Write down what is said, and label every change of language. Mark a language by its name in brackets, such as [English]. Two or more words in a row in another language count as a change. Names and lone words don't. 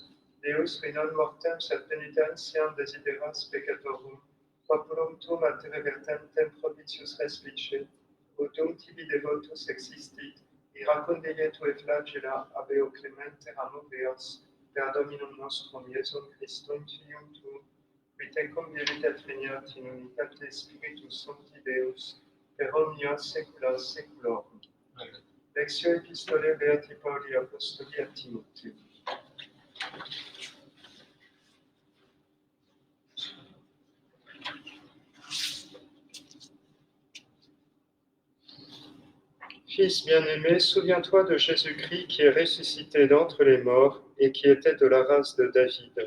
[Latin] Deus, qui non mortem sed penitentiam desideras peccatorum, populum tuum ad te revertentem propitius respice, ut dum tibi devotus existit, iracundige tue flagella abeo clemente moveas, per Dominum nostrum Iesum Christum Filium tuum, qui tecum vivit et regnat in unitate Spiritus Sancti Deus, per omnia saecula saeculorum. Lectio Epistolae Beati Pauli Apostoli a Timotheum. [French] Fils bien-aimé, souviens-toi de Jésus-Christ qui est ressuscité d'entre les morts et qui était de la race de David.